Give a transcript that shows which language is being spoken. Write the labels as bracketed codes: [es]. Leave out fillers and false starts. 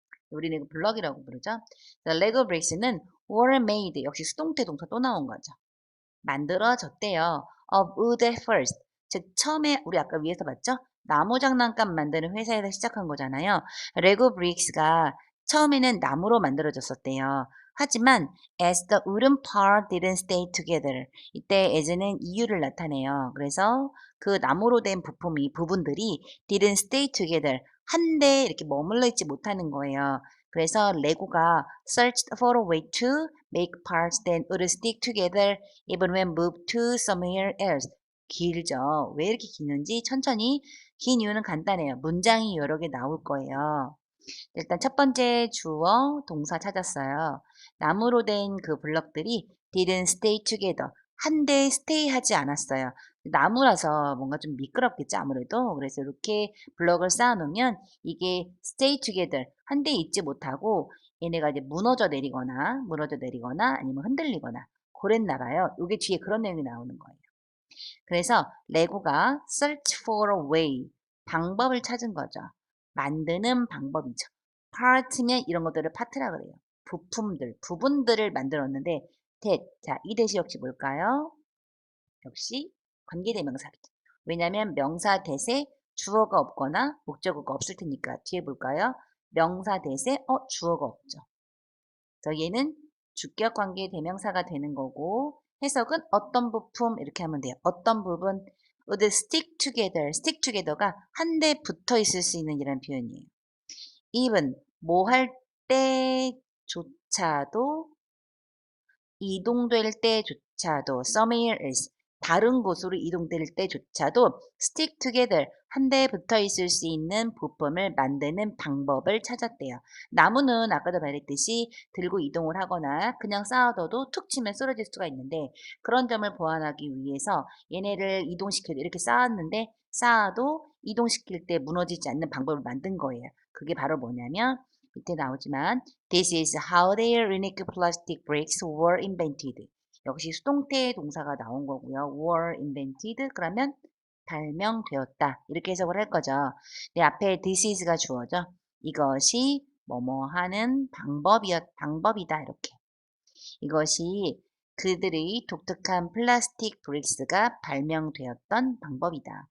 [ko] 우리는 이거 블럭이라고 부르죠. 레고 브릭스는 [en] were made [ko] 역시 수동태 동사 또 나온 거죠. 만들어졌대요. [en] of wood at first. [ko] 즉 처음에 우리 아까 위에서 봤죠? 나무 장난감 만드는 회사에서 시작한 거잖아요. 레고 브릭스가 처음에는 나무로 만들어졌었대요. 하지만 [en] as the wooden part didn't stay together. [ko] 이때 as는 이유를 나타내요. 그래서 그 나무로 된 부분들이 [en] didn't stay together. [ko] 한데 이렇게 머물러 있지 못하는 거예요. 그래서 레고가 [en] searched for a way to make parts that would stick together even when moved to somewhere else. [ko] 길죠. 왜 이렇게 기는지 천천히 긴 이유는 간단해요. 문장이 여러 개 나올 거예요. 일단 첫 번째 주어 동사 찾았어요. 나무로 된 그 블럭들이 [en] didn't stay together. [ko] 한데 stay 하지 않았어요. 나무라서 뭔가 좀 미끄럽겠죠, 아무래도. 그래서 이렇게 블럭을 쌓아 놓으면 이게 [en] stay together. [ko] 한데 있지 못하고 얘네가 이제 무너져 내리거나 아니면 흔들리거나 그랬나 봐요. 요게 뒤에 그런 내용이 나오는 거예요. 그래서 레고가 [en] search for a way [ko] 방법을 찾은 거죠. 만드는 방법이죠. part면 이런 것들을 파트라 그래요. 부분들을 만들었는데 자, 이 대시 역시 뭘까요? 역시 관계대명사겠죠. 왜냐하면 명사 대세 주어가 없거나 목적어가 없을 테니까 뒤에 볼까요? 명사 대세 주어가 없죠. 그래서 얘는 주격 관계 대명사가 되는 거고 해석은 어떤 부품 이렇게 하면 돼요. 어떤 부분 [en] would stick together. stick together [ko] 가 한데 붙어 있을 수 있는 이런 표현이에요. even 뭐 할 때조차도 이동될 때조차도 [en] somewhere else [ko] 다른 곳으로 이동될 때조차도 [en] stick together [ko] 한데 붙어 있을 수 있는 부품을 만드는 방법을 찾았대요. 나무는 아까도 말했듯이 들고 이동을 하거나 그냥 쌓아둬도 툭 치면 쓰러질 수가 있는데 그런 점을 보완하기 위해서 얘네를 이동시켜 이렇게 쌓았는데 쌓아도 이동시킬 때 무너지지 않는 방법을 만든 거예요. 그게 바로 뭐냐면 밑에 나오지만 [en] This is how their unique plastic bricks were invented. [ko] 역시 수동태 동사가 나온 거고요. [en] were invented [ko] 그러면 발명되었다. 이렇게 해석을 할 거죠. 네, 앞에 [en] this is [ko] 가 주어죠. 이것이 뭐뭐 하는 방법이다. 이렇게. 이것이 그들의 독특한 플라스틱 브릭스가 발명되었던 방법이다.